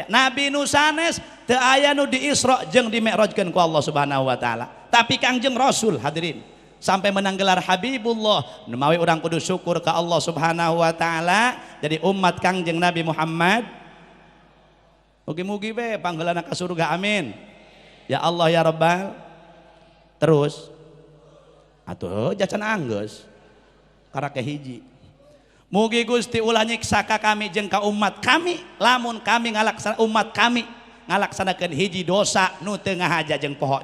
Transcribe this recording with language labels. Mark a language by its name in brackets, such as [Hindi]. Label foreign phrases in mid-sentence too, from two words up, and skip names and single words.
[Sundanese] Nabi nu sanes teu aya nu di Isra jeung di Mi'rajkeun ku [Arabic] الله سبحانه وتعالى. [Sundanese] Tapi Kangjeng Rasul hadirin sampai menang gelar Habibullah. Nu mawi urang kudu syukur ka [Arabic] الله سبحانه وتعالى [Sundanese] jadi umat Kangjeng Nabi Muhammad. Mugi-mugi we panggeulana ka surga amin. [Arabic] يا الله يا رب. [Sundanese] Terus atuh jacan anggeus karake hiji. Mugi Gusti ulah nyiksa ka kami jeung ka umat kami lamun kami umat kami ngalaksanakeun hiji dosa nu teu ngahaja jeung poho.